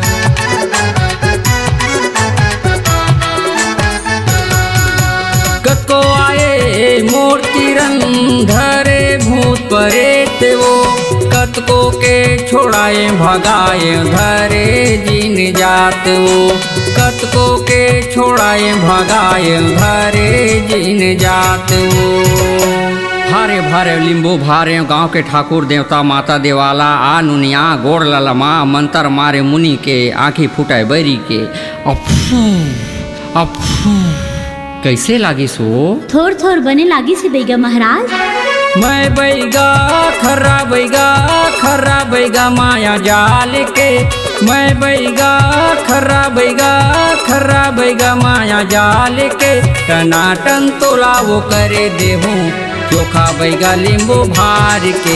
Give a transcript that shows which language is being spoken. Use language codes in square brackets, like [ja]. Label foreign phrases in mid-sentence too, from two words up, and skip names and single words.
[hne] कतको आए मोर तिरन धरे भूत परेत वो। कतको के छोड़ाए भगाए धरे जीन जात वो। कतको के छोड़ाए भगाए धरे जीन जात वो। भारे भारे लींबू भारे गांव के ठाकुर देवता माता देवाला आ नुनिया गोड़ ललमा मंत्र मारे मुनि के आँखी फुटाए बैरी के। अफू अफू कैसे लागी सो? थोड़ थोड़ बने लागी से बैगा महाराज। मैं बैगा खर्रा बैगा माया जाल के। मैं बैगा खर्रा बैगा माया जाल के। टनाटन तोला वो करे देहूँ चोखा बैगा लींबू भार के।